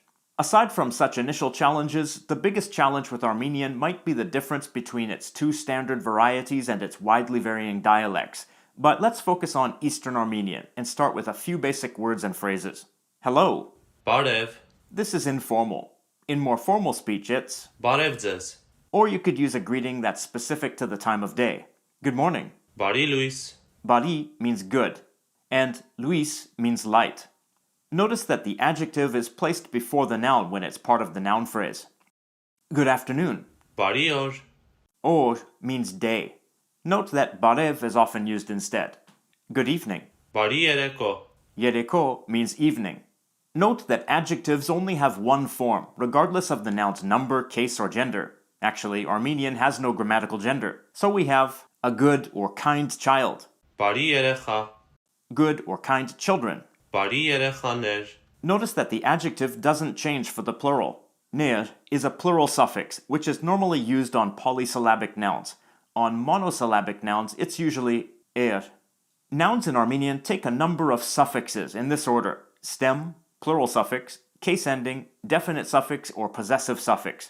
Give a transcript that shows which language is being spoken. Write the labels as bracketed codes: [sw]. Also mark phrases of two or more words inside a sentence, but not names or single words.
[en] Aside from such initial challenges, the biggest challenge with Armenian might be the difference between its 2 standard varieties and its widely varying dialects. But let's focus on Eastern Armenian and start with a few basic words and phrases. Hello. [hy] Բարև. [en] This is informal. In more formal speech, it's [hy] Բարև ձեզ. [en] or you could use a greeting that's specific to the time of day. Good morning. [hy] Բարի լույս. [en] Bari means good, and Luis means light. Notice that the adjective is placed before the noun when it's part of the noun phrase. Good afternoon. [hy] Բարի օր. [en] Or means day. Note that barev is often used instead. Good evening. [hy] Բարի երեկո. [en] Yereko means evening. Note that adjectives only have one form, regardless of the noun's number, case, or gender. Actually, Armenian has no grammatical gender. So we have a good or kind child, [hy] Բարի երեխա. [en] good or kind children. [hy] Բարի երեխաներ. [en] Notice that the adjective doesn't change for the plural. Ner is a plural suffix, which is normally used on polysyllabic nouns. On monosyllabic nouns, it's usually er. Nouns in Armenian take a number of suffixes in this order: stem, plural suffix, case ending, definite suffix, or possessive suffix.